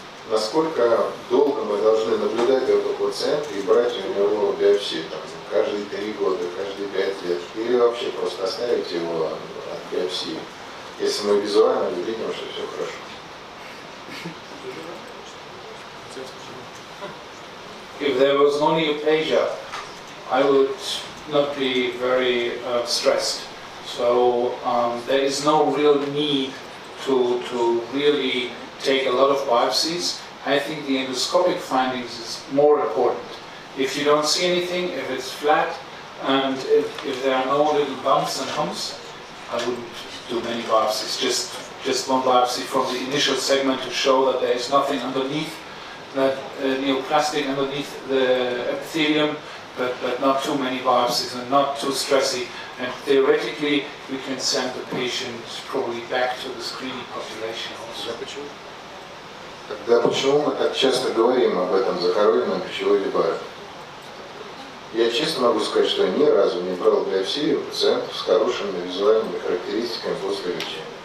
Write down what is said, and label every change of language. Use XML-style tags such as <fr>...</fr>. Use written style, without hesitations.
<ru>Насколько долго мы должны наблюдать этого пациента и брать у него биопсию? Каждые 3 года, каждые 5 лет? Или вообще просто оставить его от биопсии, если мы визуально видим, что все хорошо?</ru> <en>If there was no neoplasia, I would not be very stressed. So there is no real need to really take a lot of biopsies. I think the endoscopic findings is more important. If you don't see anything, if it's flat, and if there are no little bumps and humps, I wouldn't do many biopsies. Just one biopsy from the initial segment to show that there is nothing underneath, that neoplastic underneath the epithelium, but not too many biopsies and not too stressy. And theoretically, we can send the patient probably back to the screening population also.</en> <ru>Тогда почему мы так часто говорим об этом захороненном пищеводе Барретта? Я честно могу сказать, что я ни разу не брал биопсию пациентов с хорошими визуальными характеристиками после лечения.</ru>